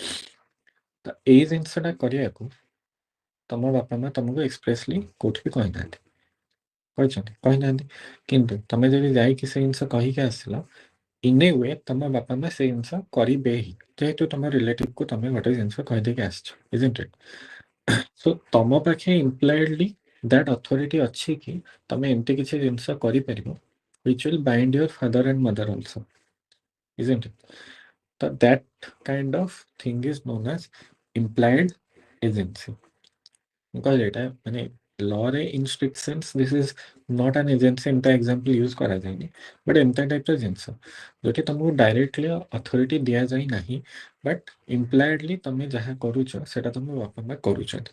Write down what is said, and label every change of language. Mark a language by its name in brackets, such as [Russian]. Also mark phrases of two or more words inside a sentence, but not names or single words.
[Odia] ତ ଏଇ ଜିନିଷଟା କରିବାକୁ ତମ ବାପା ମା ତମକୁ ଏକ୍ସପ୍ରେସଲି କୋଉଠି ବି କହିନାହାନ୍ତି, କହିଛନ୍ତି କହିନାହାନ୍ତି, କିନ୍ତୁ ତମେ ଯଦି ଯାଇକି ସେ ଜିନିଷ କହିକି ଆସିଲ, [English] in a way [Odia] ତମ ବାପା ମା ସେ ଜିନିଷ କରିବେ ହିଁ, ଯେହେତୁ ତମ ରିଲେଟିଭକୁ ତମେ ଗୋଟେ ଜିନିଷ କହିଦେଇକି ଆସିଛ, [English] isn't it? ସୋ [Odia] ତମ ପାଖେ [English] impliedly that authority [Odia] ଅଛି କି ତମେ ଏମିତି କିଛି ଜିନିଷ କରିପାରିବ [English] which will bind your father and mother also, isn't it? So that kind of thing is known as implied agency. [Odia] କହିଲେ ଏଇଟା ମାନେ ଲରେ [English] in strict sense this is not an agency, [Odia] ଏମିତି [English] example use [Odia] କରାଯାଏନି, ବଟ୍ ଏମିତି ଟାଇପ୍ର ଜିନିଷ ଯୋଉଠି ତମକୁ [English] directly authority [Odia] ଦିଆଯାଇ ନାହିଁ, [English] but impliedly [Odia] ତମେ ଯାହା କରୁଛ ସେଟା ତମ ବାପା ମା କରୁଛନ୍ତି।